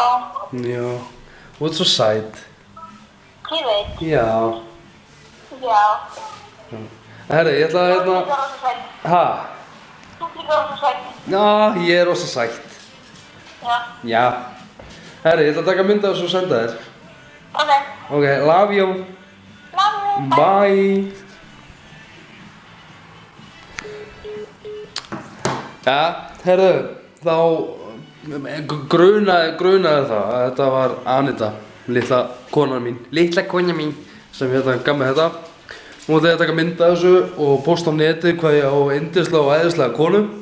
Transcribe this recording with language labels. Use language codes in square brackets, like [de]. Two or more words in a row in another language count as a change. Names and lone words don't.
[is] Já. Þú ert svo sæt. Ég veit. Já. Já. Herri, ég ætla að Þú hérna... líka rosa sætt. Ha? Þú líka rosa sætt. Já, ég er rosa sætt. Já. Já. Herri, ég ætla að taka mynd af þessu og senda þér. Ok. [en] Ok, love you. Love you. Bye. [is] Ja, herru, þá grunaði það að þetta var Anita, litla konan mín, sem hérna gaf mér þetta. Hún ætlaði að taka mynd af þessu og posta á netið hvað ég á yndislega og æðislega konu.